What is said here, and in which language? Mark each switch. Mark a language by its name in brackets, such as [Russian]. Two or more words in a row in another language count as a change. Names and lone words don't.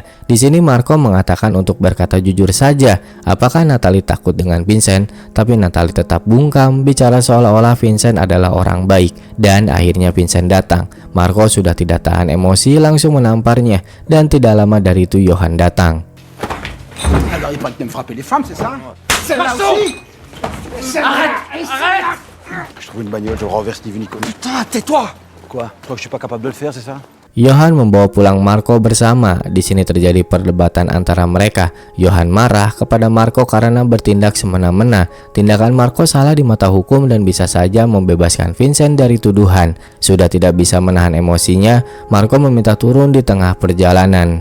[Indonesian] Di sini Marco mengatakan untuk berkata jujur saja, apakah Natalie takut dengan Vincent? Tapi Natalie tetap bungkam, bicara seolah-olah Vincent adalah orang baik. Dan akhirnya Vincent datang. Marco sudah tidak tahan emosi, langsung menamparnya. Dan tidak lama dari itu Johan datang. [French] Alors il paraît que t'aimes frapper les femmes, c'est ça? Celle-là aussi. Arrête. Je trouve une bagnole, je renverse ni vu ni connu. Putain, tais-toi. Quoi? Tu crois que je suis pas capable de le faire, c'est ça? [Indonesian] Johan membawa pulang Marco bersama. Di sini terjadi perdebatan antara mereka. Johan marah kepada Marco karena bertindak semena-mena. Tindakan Marco salah di mata hukum dan bisa saja membebaskan Vincent dari tuduhan. Sudah tidak bisa menahan emosinya, Marco meminta turun di tengah perjalanan.